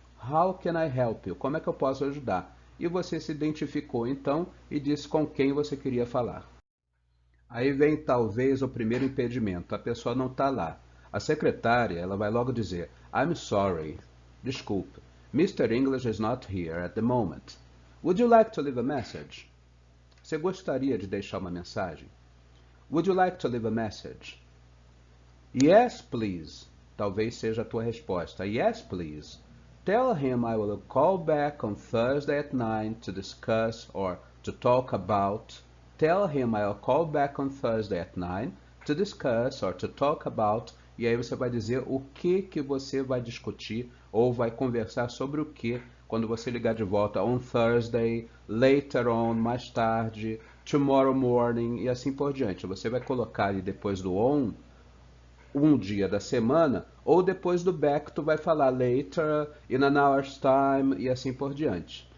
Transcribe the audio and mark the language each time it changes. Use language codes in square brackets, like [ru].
[en] How can I help you? [pt] Como é que eu posso ajudar? E você se identificou então e disse com quem você queria falar. Aí vem talvez o primeiro impedimento, a pessoa não está lá. A secretária, ela vai logo dizer, [en] I'm sorry, [pt] desculpe, Mr. [en] English is not here at the moment. Would you like to leave a message? [pt] Você gostaria de deixar uma mensagem? [en] Would you like to leave a message? Yes, please. [pt] Talvez seja a tua resposta. [en] Yes, please. Tell him I will call back on Thursday at 9 to discuss or to talk about. Tell him I'll call back on Thursday at 9 to discuss or to talk about. [pt] E aí você vai dizer o que você vai discutir ou vai conversar sobre o que quando você ligar de volta [en] on Thursday, later on, [pt] mais tarde, [en] tomorrow morning [pt] e assim por diante. Você vai colocar ali depois do on um dia da semana, ou depois do back tu vai falar [en] later, in an hour's time [pt] e assim por diante.